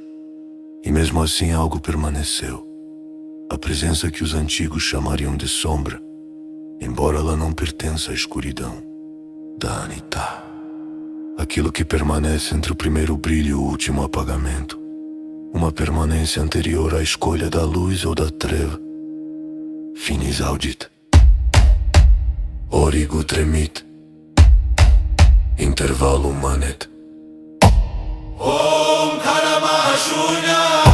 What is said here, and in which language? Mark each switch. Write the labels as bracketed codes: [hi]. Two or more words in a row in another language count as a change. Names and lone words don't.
[pt] E mesmo assim algo permaneceu. A presença que os antigos chamariam de sombra, embora ela não pertença à escuridão. Danita. Aquilo que permanece entre o primeiro brilho e o último apagamento. Uma permanência anterior à escolha da luz ou da treva. [la] Finis audit. Origo tremit. Intervalo manet. [sa] Om Karamahashunya.